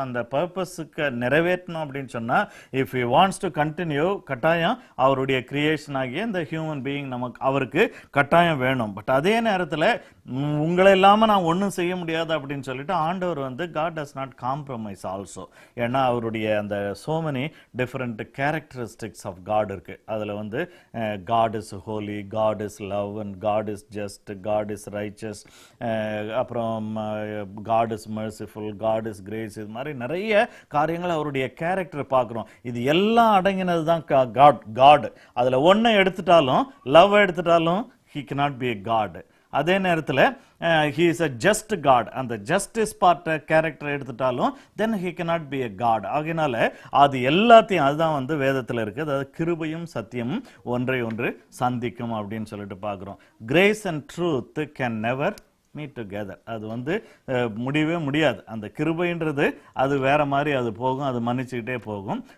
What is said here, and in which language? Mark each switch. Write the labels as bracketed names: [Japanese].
[Tamil] அந்த பர்பஸுக்கு நிறைவேற்றணும் அப்படின்னு சொன்னால், [English] if he wants to continue, [Tamil] கட்டாயம் அவருடைய கிரியேஷன் ஆகிய இந்த ஹியூமன் பீயிங் நமக்கு அவருக்கு கட்டாயம் வேணும். பட் அதே நேரத்தில் உங்களை இல்லாமல் நான் ஒன்றும் செய்ய முடியாது அப்படின்னு சொல்லிட்டு ஆண்டவர் வந்து [English] God does not compromise also. [Tamil] ஏன்னா அவருடைய அந்த [English] so many different characteristics of God [Tamil] இருக்கு. அதில் வந்து [English] God is holy, God is love, and God is just, God is righteous, [Tamil] அப்புறம் [English] God is merciful, God is grace. [Tamil] இது மாதிரி நிறைய காரியங்கள் அவருடைய கேரக்டர் பார்க்குறோம். இது எல்லாம் அடங்கினது தான் God. அதில் ஒன்றை எடுத்துட்டாலும், love எடுத்துட்டாலும் [English] he cannot be a God. [Tamil] அதே நேரத்தில் [English] he is a just God. [Tamil] அந்த [English] justice part character [Tamil] எடுத்துட்டாலும் [English] then he cannot be a God. [Tamil] ஆகினால அது எல்லாத்தையும், அதுதான் வந்து வேதத்தில் இருக்குது. அதாவது கிருபையும் சத்தியமும் ஒன்றை ஒன்று சந்திக்கும் அப்படின்னு சொல்லிட்டு பார்க்குறோம். [English] Grace and truth can never meet together. [Tamil] அது வந்து முடியவே முடியாது. அந்த கிருபைன்றது அது வேற மாதிரி அது போகும், அது மன்னிச்சுக்கிட்டே போகும்.